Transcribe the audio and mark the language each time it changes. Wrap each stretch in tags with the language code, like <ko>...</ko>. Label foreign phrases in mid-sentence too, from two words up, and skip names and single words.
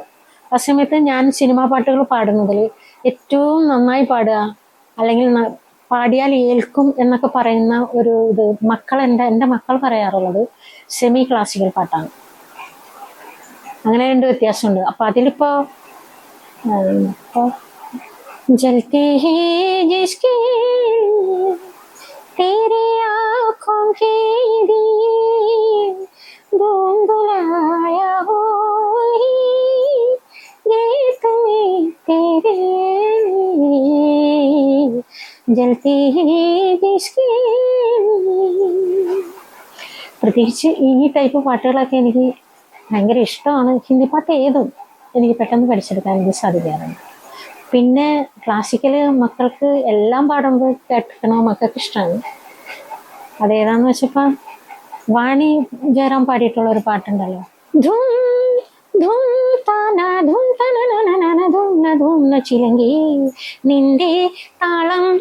<ml>ആ സമയത്ത് ഞാൻ സിനിമാ പാട്ടുകൾ പാടുന്നതിൽ ഏറ്റവും നന്നായി പാടുക, അല്ലെങ്കിൽ പാടിയാൽ ഏൽക്കും എന്നൊക്കെ പറയുന്ന ഒരു ഇത് എൻ്റെ മക്കൾ പറയാറുള്ളത്</ml> <en>semi classical</en> <ml>പാട്ടാണ്. അങ്ങനെ രണ്ട് വ്യത്യാസമുണ്ട്. അപ്പം അതിലിപ്പോൾ</ml> <hi>जलती है जिसकी तेरी आँखों के दिए धुंधुलाया हो ये तुम्हें तेरे जलती है जिसकी.</hi> <ml>പ്രത്യേകിച്ച് ഈ ടൈപ്പ് പാട്ടുകളൊക്കെ എനിക്ക് ഭയങ്കര ഇഷ്ടമാണ്. ഹിന്ദി പാട്ട് ഏതും എനിക്ക് പെട്ടെന്ന് പഠിച്ചെടുക്കാൻ എനിക്ക് സാധിക്കാറുണ്ട്. പിന്നെ ക്ലാസിക്കൽ മക്കൾക്ക് എല്ലാം പാടുമ്പോൾ കേൾക്കണ മക്കൾക്ക് ഇഷ്ടമാണ്. അതേതാന്ന് വെച്ചപ്പോൾ വാണി ജയറാം പാടിയിട്ടുള്ള ഒരു പാട്ടുണ്ടല്ലോ, ധൂം ധൂം താന ധൂം തന ധൂം ചിലങ്കി നിന്റെ താളം</ml>